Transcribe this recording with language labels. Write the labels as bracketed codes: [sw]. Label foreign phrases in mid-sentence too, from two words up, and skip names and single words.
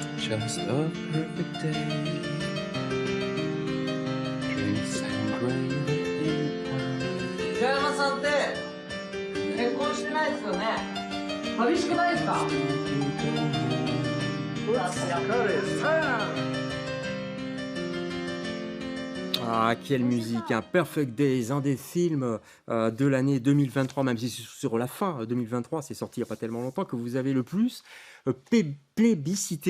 [en] just a perfect day. Drink sangria in town. [ja] 平山さんって結婚してないですよね。寂しくないですか。 [fr] Ah, quelle musique, hein. Perfect Days, un des films de l'année 2023, même si c'est sur la fin 2023, c'est sorti il n'y a pas tellement longtemps, que vous avez le plus plébiscité.